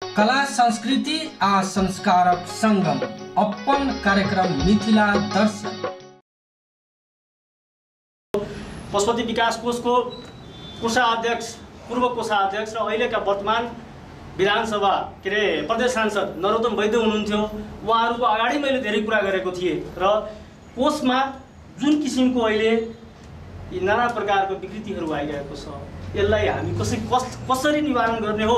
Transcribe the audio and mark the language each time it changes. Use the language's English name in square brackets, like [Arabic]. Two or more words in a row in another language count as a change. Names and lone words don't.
[Maithili] कला संस्कृति आ संस्कारक संगम अपन कार्यक्रम मिथिला दर्शन। [Nepali] पशुपति विकास कोषको कोषाध्यक्ष, पूर्व कोषाध्यक्ष र अहिलेका वर्तमान विधानसभा प्रदेश सांसद नरोत्तम वैद्य हुनुहुन्थ्यो। उहाँहरूको अगाडि मैले धेरै कुरा गरेको थिएँ र कोषमा जुन किसिमको अहिले नाना प्रकारको विकृतिहरू आइरहेको छ, यसलाई हामी कसरी निवारण गर्ने हो।